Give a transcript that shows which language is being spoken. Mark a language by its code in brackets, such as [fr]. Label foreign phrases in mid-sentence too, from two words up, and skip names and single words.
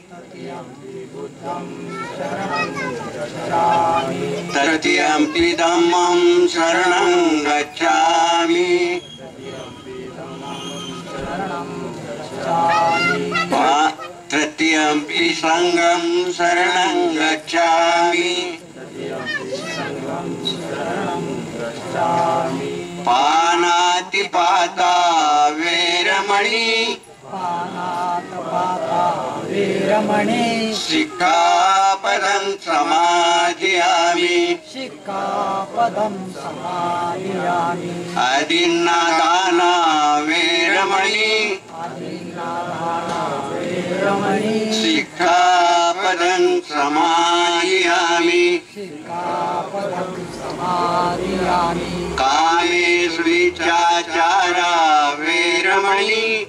[pi] तृतीयंपि धम्मं शरणं गच्छामि तृतीयंपि संघं शरणं गच्छामि पानातिपाता वेरमणि सिक्खापदं समादयामि अदिन्नादाना वेरमणि सिक्खापदं समादयामि कामेषु विचाचारा वेरमणि